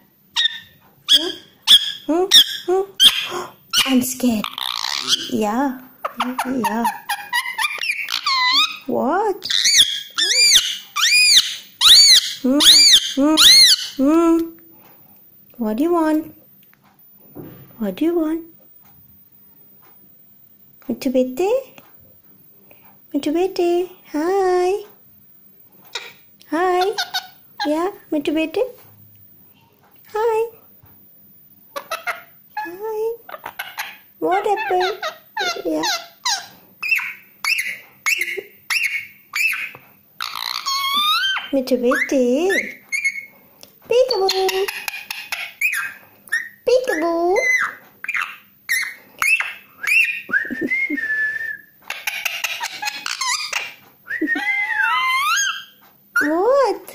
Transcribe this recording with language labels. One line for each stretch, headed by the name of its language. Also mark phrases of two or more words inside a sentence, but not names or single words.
English: I'm scared. Yeah. Yeah. What? What do you want? What do you want? Michu bete? Michu bete? Hi. Hi. Yeah, Michu bete? Hi. Hi. What happened? Yeah. Michu bete? Peekaboo. Peekaboo. What?